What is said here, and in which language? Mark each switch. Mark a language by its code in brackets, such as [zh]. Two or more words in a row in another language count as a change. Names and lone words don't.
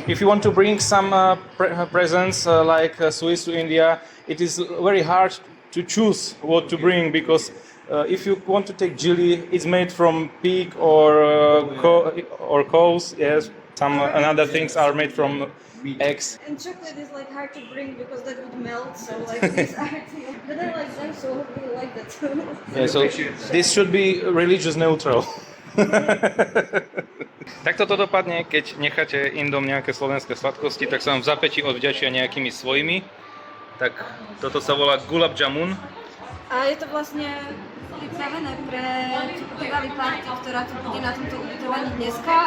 [en] if you want to bring some presents like sweets to India, it is very hard to choose what to bring because if you want to take jili, it's made from pig or cows. Yes, some and other things are made from eggs. And chocolate is like hard to bring because that would melt. So like these are, but I like them, so I hope you like that too. Yeah, so this should be religious neutral. [sk] Tak toto dopadne, keď necháte Indom nejaké slovenské sladkosti, tak sa vám v zapätí odvďačia nejakými svojimi. Tak toto sa volá gulab jamun. A je to vlastne pripravené pre Diwali party, ktorá tu bude na tomto ubytovaní dneska.